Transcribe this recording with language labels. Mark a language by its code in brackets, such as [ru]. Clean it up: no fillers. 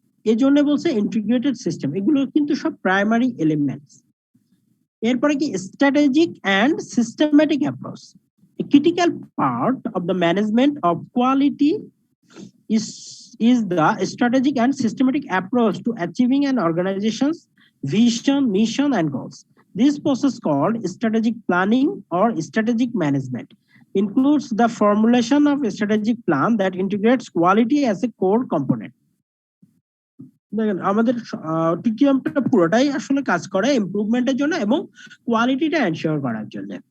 [bn] এই জন্য বলছে ইন্টিগ্রেটেড সিস্টেম, এগুলো কিন্তু সব প্রাইমারি এলিমেন্টস। এরপরে কি [en] Strategic and systematic approach, a critical part of the management of quality is the strategic and systematic approach to achieving an organization's vision, mission, and goals. This process, called strategic planning or strategic management, includes the formulation of a strategic plan that integrates quality as a core component. [bn] দেখেন আমাদের টিকিএমটা পুরোটাই আসলে কাজ করে ইমপ্রুভমেন্টের জন্য এবং কোয়ালিটিটা ensure করার জন্য।